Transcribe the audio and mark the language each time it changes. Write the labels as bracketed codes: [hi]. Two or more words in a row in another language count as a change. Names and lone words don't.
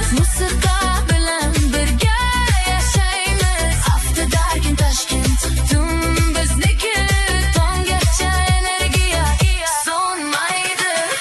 [uz] Musiqa bilan birga yashaymiz. [en] After dark in Tashkent [uz] tun bizniki. Tonggacha energiya so'nmaydi.